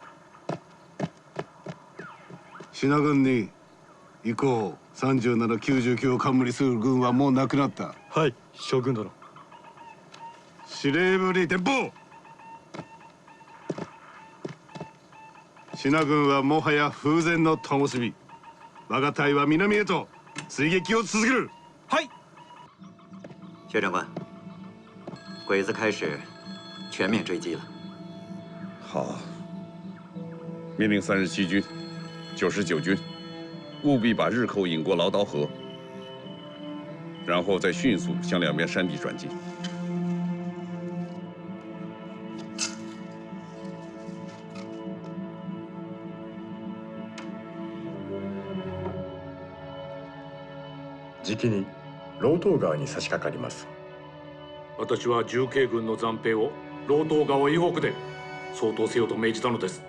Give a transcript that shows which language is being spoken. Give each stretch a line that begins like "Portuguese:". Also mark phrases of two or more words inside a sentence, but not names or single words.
Japanese: 信濃軍に以降37、99を冠する軍はもうなくなった。はい、将軍殿。司令部に電報。信濃軍はもはや風前の灯火。我が隊は南へと追撃を続ける。はい。
Chinese: 薛长官，鬼子开始全面追击了。好，命令37军、99军，务必把日寇引过劳刀河，然后再迅速向两边山地转进。
Japanese: じきに老東川に差し掛かります。私は重慶軍の残兵を老東川以北で掃討せよと命じたのです。